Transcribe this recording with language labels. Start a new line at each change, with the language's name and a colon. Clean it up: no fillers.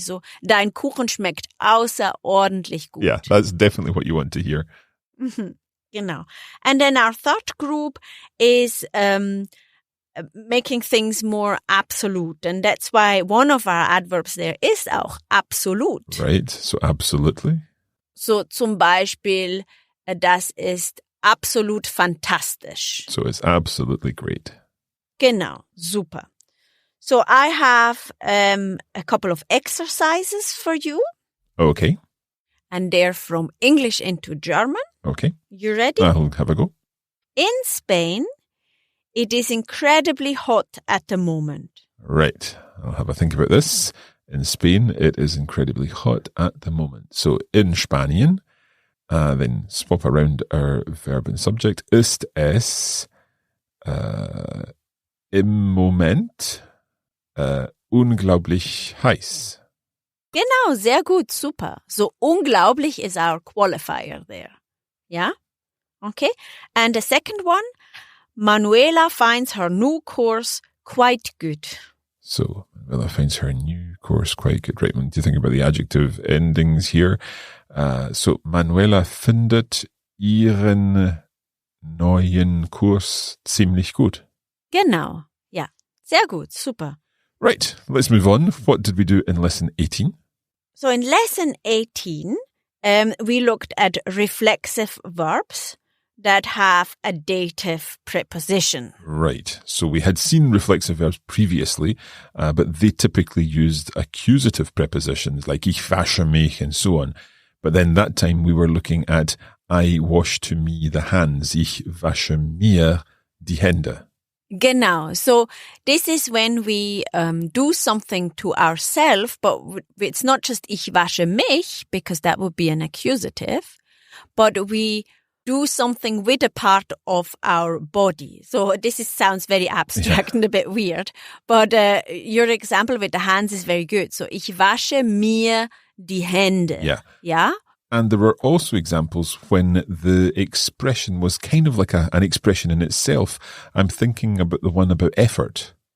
German: So dein Kuchen schmeckt außerordentlich gut.
English: Yeah, that's definitely what you want to hear.
German: Genau.
English: And then our third group is making things more absolute. And that's why one of our adverbs there is auch absolut. Right, so absolutely.
German: So zum Beispiel, das ist absolut fantastisch.
English: So it's absolutely great.
German: Genau, super.
English: So I have a couple of exercises for you. Okay, And they're from English into German. okay. You ready? I'll have a go. In Spain, it is incredibly hot at the moment. Right, I'll have a think about this. In Spain, it is incredibly hot at the moment. So in Spanien, then swap around our verb and subject.
German: Ist es im Moment unglaublich heiß? Genau, sehr gut, super.
English: So unglaublich is our qualifier there. Yeah? Okay. And the second one, Manuela finds her new course quite good. So Manuela finds her new course quite good. Right, when you think about the adjective endings here.
German: So Manuela findet ihren neuen Kurs ziemlich gut. Genau, ja. Sehr gut, super.
English: Right, let's move on. What did we do in lesson 18? So in lesson 18, we looked at reflexive verbs that have a dative preposition. Right. So we had seen reflexive verbs previously, but they typically used accusative prepositions like
German: ich wasche mich
English: and so on. But then that time we were looking at I wash to me the hands.
German: Ich wasche mir die Hände.
English: Genau. So this is when we do something to ourselves, but it's not just
German: ich wasche mich,
English: because that would be an accusative, but we do something with a part of our body. So this sounds very abstract and a bit weird, but your example with the hands is very good.
German: So ich wasche mir die Hände.
English: Yeah. Yeah? And there were also examples when the expression was kind of like an expression in itself. I'm thinking about the one about effort.